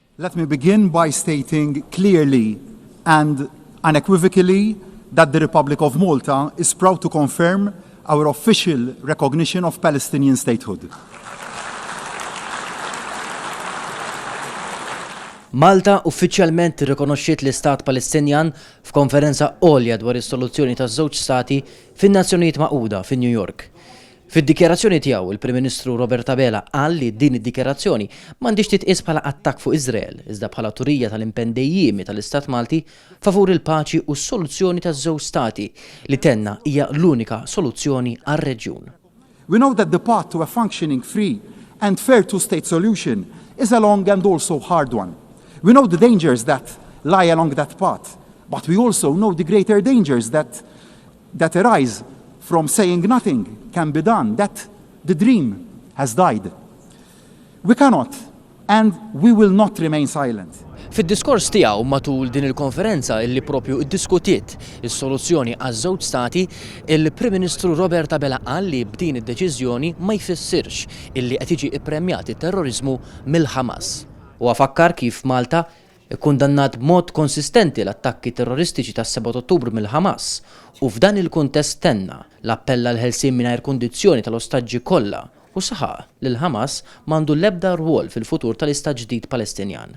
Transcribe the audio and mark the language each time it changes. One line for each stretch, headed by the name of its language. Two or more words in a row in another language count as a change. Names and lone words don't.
English: Let me begin by stating clearly and unequivocally that the Republic of Malta is proud to confirm our official recognition of Palestinian statehood.
Maltese: Malta uffiċjalment irrikonoxxiet l-Istat Palestinjan f'konferenza għolja dwar is-soluzzjoni taż-żewġ stati fin-Nazzjonijiet Magħquda fin New York. Fid-dikjarazzjoni tiegħu il-Prim Ministru Robert Abela qal li din id-dikjarazzjoni m'għandix titqies bħala attakk fuq Iżrael, iżda bħala turija tal-impenn dejjiemi tal-Istat Malti favur il-paċi u s-soluzzjoni taż-żewġ stati li tenna hija l-unika soluzzjoni għar-reġjun.
English: We know that the path to a functioning, free and fair two-state solution is a long and also hard one. We know the dangers that lie along that path, but we also know the greater dangers that arise from saying nothing can be done, that the dream has died. We cannot and we will not remain silent.
Maltese: Fid-diskors tiegħu matul din il-konferenza illi propju iddiskutiet is-soluzzjoni għaż-żewġ stati, il-Prim Ministru Robert Abela qal li b'din id-deċiżjoni ma jfissirx illi qed jiġi ippremjat it-terrorizmu mill-Ħamas. U għafakkar kif Malta ikkundannat b'mod konsistenti l-attakki terroristiċi tas-7 Ottubru mill-Ħamas u f'dan il-kuntest tenna l-appella l-ħelsien mingħajr kundizzjoni tal-ostaġġi kollha u saħaq li l-Ħamas m'għandu l-ebda rwol fil-futur tal-Istat ġdid Palestinjan.